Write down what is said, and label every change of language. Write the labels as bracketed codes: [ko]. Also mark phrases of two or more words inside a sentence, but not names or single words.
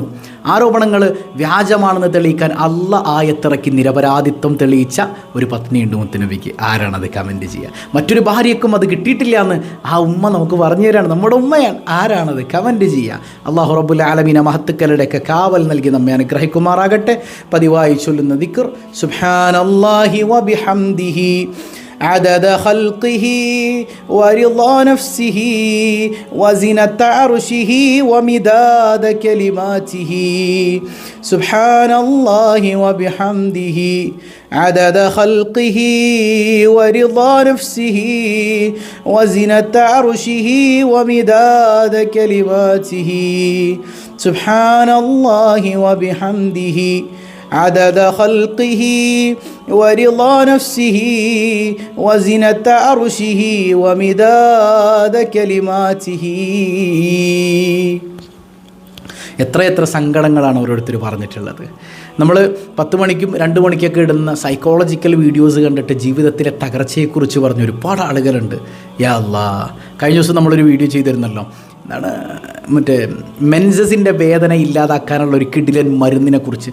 [ml] ആരോപണങ്ങൾ വ്യാജമാണെന്ന് തെളിയിക്കാൻ അള്ളാഹ് ആയത്തിറക്കി നിരപരാധിത്വം തെളിയിച്ച ഒരു പത്നിയുണ്ട് മുത്തുനബിക്ക്. ആരാണത്? കമൻറ്റ് ചെയ്യുക. മറ്റൊരു ഭാര്യയ്ക്കും അത് കിട്ടിയിട്ടില്ല എന്ന് ആ ഉമ്മ നമുക്ക് പറഞ്ഞു തരാണ്. നമ്മുടെ ഉമ്മയാണ്. ആരാണത്? കമൻറ്റ് ചെയ്യുക. [ar] الله رب العالمين [ml] മഹത്തുക്കളുടെയൊക്കെ കാവൽ നൽകി നമ്മെ അനുഗ്രഹിക്കുമാറാകട്ടെ. പതിവായി ചൊല്ലുന്ന ദിക്ർ [ar] سبحان الله وبحمده عدد خلقه ورضا نفسه وزنة عرشه ومداد كلماته سبحان الله وبحمده عدد خلقه ورضا نفسه وزنة عرشه ومداد كلماته سبحان الله وبحمده عدد خلقه ورضا نفسه وزنة عرشه ومداد كلماته. [ml] എത്ര സങ്കടങ്ങളാണ് ഓരോരുത്തർ പറഞ്ഞിട്ടുള്ളത്. നമ്മൾ 10 മണിക്കും 2 മണിക്കൊക്കെ ഇടുന്ന സൈക്കോളജിക്കൽ വീഡിയോസ് കണ്ടിട്ട് ജീവിതത്തിലെ തകർച്ചയെക്കുറിച്ച് പറഞ്ഞ ഒരുപാട് ആളുകളുണ്ട്. [ar] يا الله, [ml] കഴിഞ്ഞ ദിവസം നമ്മളൊരു വീഡിയോ ചെയ്തിരുന്നല്ലോ. എന്താണ്, മറ്റേ മെൻസസിൻ്റെ വേദന ഇല്ലാതാക്കാനുള്ള ഒരു കിടിലൻ മരുന്നിനെക്കുറിച്ച്.